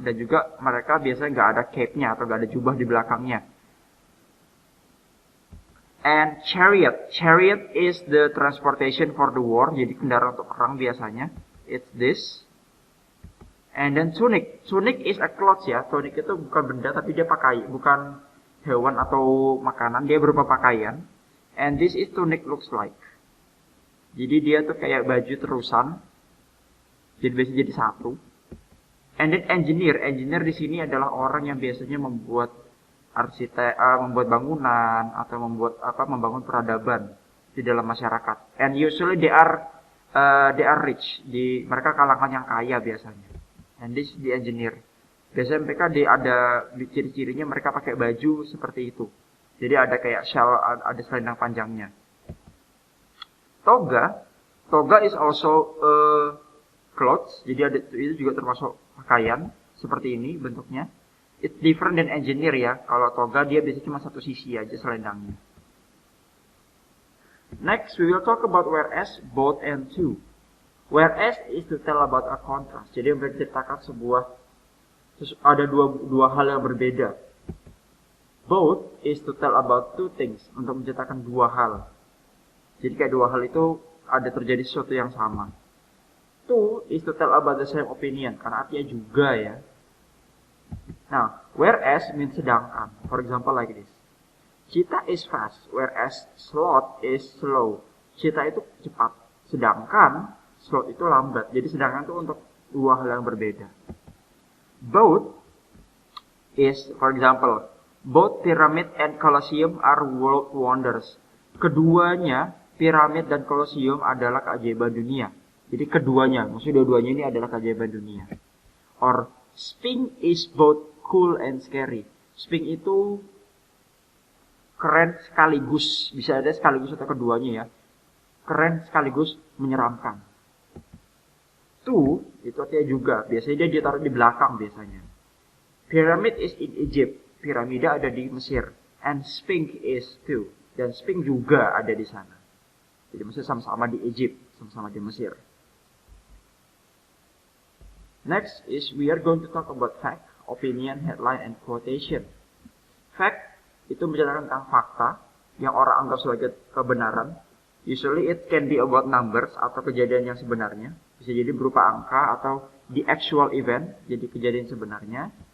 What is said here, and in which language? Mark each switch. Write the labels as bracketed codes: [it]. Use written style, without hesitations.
[id] Dan juga mereka biasanya nggak ada cape-nya atau nggak ada jubah di belakangnya. [en] And chariot. Chariot is the transportation for the war. [id] Jadi kendaraan untuk perang biasanya. [en] It's this. And then tunic. Tunic is a cloth [id] ya. Tunic itu bukan benda tapi dia bukan hewan atau makanan. Dia berupa pakaian. [en] And this is tunic looks like. [id] Jadi dia tuh kayak baju terusan. Jadi biasanya jadi satu. [en] And then engineer. [id] Engineer di sini adalah orang yang biasanya membuat membuat bangunan atau membangun peradaban di dalam masyarakat. [en] And usually they are rich. [id] Mereka kalangan yang kaya biasanya. [en] And this is the engineer. [id] Biasanya mereka ada ciri-cirinya mereka pakai baju seperti itu. Jadi ada kayak shell, ada selendang panjangnya. [en] Toga is also clothes. [id] Jadi itu juga termasuk pakaian seperti ini bentuknya. [en] It's different than engineer [id] ya. Kalau toga dia biasanya cuma satu sisi aja selendangnya. [en] Next we will talk about whereas, both, and to. Whereas is to tell about a contrast. [id] Jadi menceritakan ada dua hal yang berbeda. [en] Both is to tell about two things. [id] Untuk menceritakan dua hal. Jadi kayak dua hal itu ada terjadi sesuatu yang sama. [en] To is to tell about the same opinion. [id] Karena artinya juga ya. [en] Now, whereas means sedangkan. For example like this. Cheetah is fast. Whereas sloth is slow. [id] Cheetah itu cepat. Sedangkan sloth itu lambat. Jadi sedangkan itu untuk dua hal yang berbeda. [en] Both is, for example, both pyramid and Colosseum are world wonders. [id] Keduanya, piramid dan Colosseum adalah keajaiban dunia. Jadi keduanya, maksudnya dua-duanya ini adalah keajaiban dunia. [en] Or Sphinx is both cool and scary. [id] Sphinx itu keren sekaligus, bisa ada sekaligus atau keduanya ya. Keren sekaligus menyeramkan. Two, itu artinya juga, biasanya dia ditaruh di belakang biasanya. [en] Pyramid is in Egypt, [id] piramida ada di Mesir. [en] And Sphinx is too, [id] dan Sphinx juga ada di sana. Jadi maksudnya sama-sama di Egypt, sama-sama di Mesir. [en] Next is we are going to talk about fact, opinion, headline, and quotation. [id] Fact itu menceritakan tentang fakta yang orang anggap sebagai kebenaran. [en] Usually it can be about numbers [id] atau kejadian yang sebenarnya. Bisa jadi berupa angka atau [en] the actual event, [id] jadi kejadian sebenarnya.